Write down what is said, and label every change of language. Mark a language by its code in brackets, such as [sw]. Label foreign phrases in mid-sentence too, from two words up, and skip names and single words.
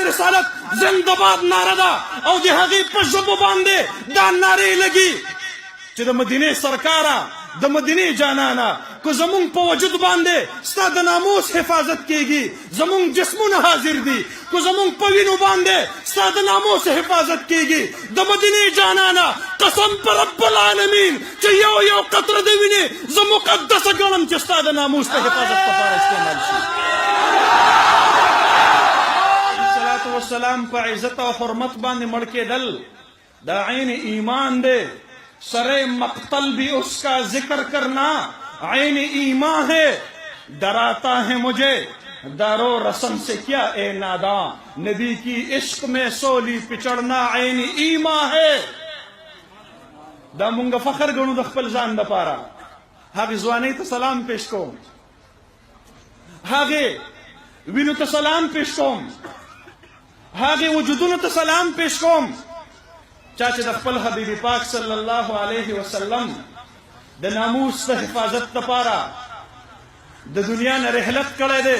[ps] رسالت زنده‌باد ناره ده، او د هغې په ژبه باندې دا نارې لګي چې د مدینې سرکاره، د مدینې جانانه، که زمونږ په وجود باندې ستا د ناموس حفاظت کیږي، زمونږ جسمونه حاضر دي، که زمونږ په وینو باندې ستا د ناموس حفاظت کیږي، د مدینې جانانه قسم په [ar] رب العالمین [ps] چې یو قطره د وینې زه مقدسه ګڼم چې ستا د ناموس د حفاظت لپاره استعمال شي. [ar] صلوات والسلام [ps] په عزت او حرمت باندې مړ کېدل دا عین ایمان دی. [ur] سرے مقتل بھی اس کا ذکر کرنا عین ایمان ہے، ڈراتا ہے مجھے دارو رسم سے کیا اے ناداں، نبی کی عشق میں سولی پچڑنا عین ایمان ہے. [ps] دا مونږ فخر ګڼو د خپل ځان دپاره. هغې ځوانۍ ته سلام پیش کوم، هغې وینو ته سلام پیش کوم، هغې وجودونو ته سلام پیش کوم چا چې د خپل حبیب پاک [ar] صلی الله علیه وسلم [ps] د ناموس د حفاظت لپاره د دنیا نه رحلت کړی دی.